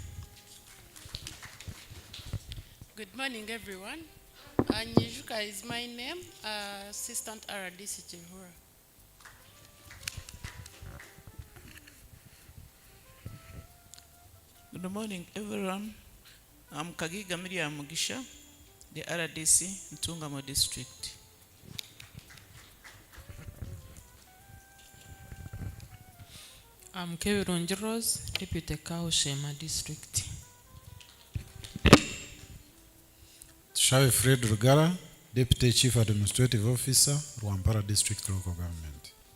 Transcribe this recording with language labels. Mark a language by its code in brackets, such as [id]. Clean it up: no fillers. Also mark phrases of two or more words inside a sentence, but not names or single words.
[en] Good morning, everyone. Nyijuka is my name, Assistant RDC Jehura. Good morning, everyone. I'm Kagiga Miriam Mugisha, the RDC Ntungamo District. I'm Kevironji Rose, Deputy Kaushema District. Shawi Fred Rugara, Deputy Chief Administrative Officer, Rwampara District Local Government.